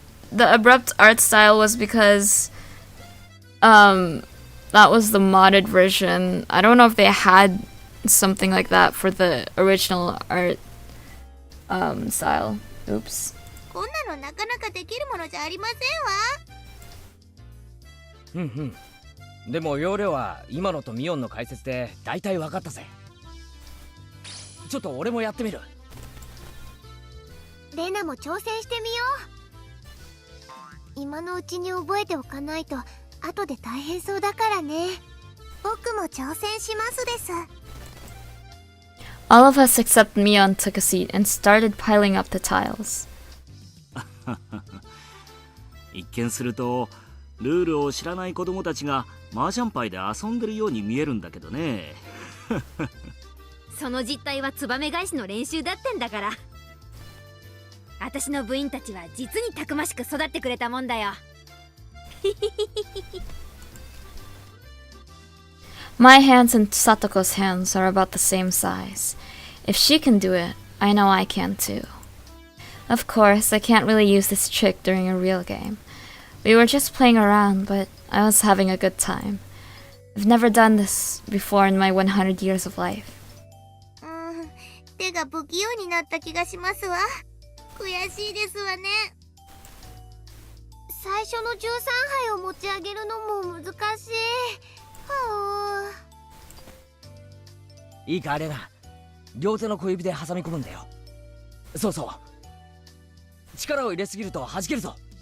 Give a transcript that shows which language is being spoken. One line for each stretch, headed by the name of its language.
English: The abrupt art style was because that was the modded version. I don't know if they had something like that for the original art style. Oops.
Japanese: こんなのなかなかできるものじゃありませんわ。でも要領は今のとミオンの解説で大体分かったぜ。ちょっと俺もやってみる。レナも挑戦してみよう。今のうちに覚えておかないと後で大変そうだからね。僕も挑戦しますです。
English: All of us except Mion took a seat and started piling up the tiles.
Japanese: 一見するとルールを知らない子供たちが麻雀牌で遊んでるように見えるんだけどね。その実態はツバメ返しの練習だってんだから。私の部員たちは実にたくましく育ってくれたもんだよ。
English: My hands and Satoko's hands are about the same size. If she can do it, I know I can too. Of course, I can't really use this trick during a real game. We were just playing around, but I was having a good time. I've never done this before in my 100 years of life.
Japanese: 手が不器用になった気がしますわ。悔しいですわね。最初の13杯を持ち上げるのも難しい。はあ。いいかレナ、両手の小指で挟み込むんだよ。そうそう、力を入れすぎると弾けるぞ。